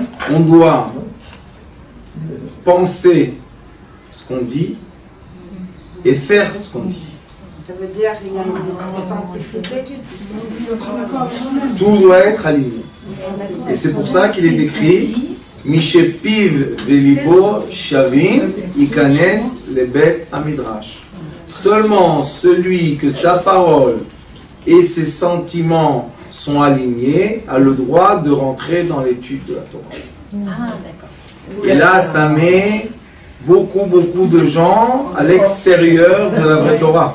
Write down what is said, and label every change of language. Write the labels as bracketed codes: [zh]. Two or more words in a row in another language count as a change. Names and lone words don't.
[fr] On doit penser ce qu'on dit et faire ce qu'on dit. Ça veut dire qu'il y a une authenticité. Tout doit être aligné. Et c'est pour ça qu'il est écrit [he] מי שפיו ולבו שווים יכנס לבית המדרש. [fr] Seulement celui que sa parole et ses sentiments sont alignés a le droit de rentrer dans l'étude de la Torah. Ah, d'accord. Et là, ça met beaucoup de gens à l'extérieur de la vraie Torah.